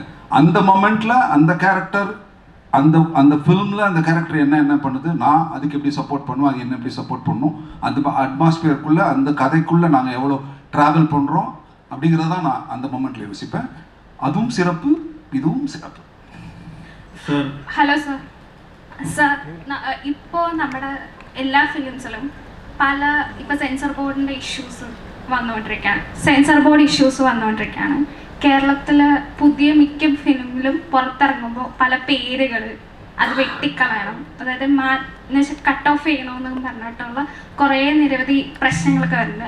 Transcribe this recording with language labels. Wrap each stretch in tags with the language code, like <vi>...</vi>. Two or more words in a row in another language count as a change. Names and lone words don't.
<ta>அந்த மொமெண்ட்டில் அந்த கேரக்டர், அந்த ஃபிலிமில் அந்த கேரக்டர் என்ன பண்ணுது, நான் அதுக்கு எப்படி சப்போர்ட் பண்ணுவோம், அது என்ன எப்படி சப்போர்ட் பண்ணணும், அந்த அட்மாஸ்பியருக்குள்ளே, அந்த கதைக்குள்ளே நாங்கள் எவ்வளோ ட்ராவல் பண்ணுறோம் அப்படிங்கிறத தான் நான் அந்த மொமெண்ட்டில் யோசிப்பேன். அதுவும் சிறப்பு, இதுவும் சிறப்பு.</ta> <en>hello sir.</en> <ml>സർ, ഇപ്പോൾ നമ്മുടെ എല്ലാ ഫിലിംസിലും പല ഇപ്പോൾ</ml> <en>censor board's issues</en> <ml>വന്നുകൊണ്ടിരിക്കുകയാണ്. കേരളത്തിൽ പുതിയ മിക്ക ഫിലിമിലും പുറത്തിറങ്ങുമ്പോൾ പല പേരുകൾ അത് വെട്ടിക്കളയണം, അതായത്</ml> <en>cut off</en> <ml>ചെയ്യണമെന്ന് പറഞ്ഞിട്ടുള്ള കുറേ നിരവധി പ്രശ്നങ്ങളൊക്കെ വരുന്നുണ്ട്.</ml>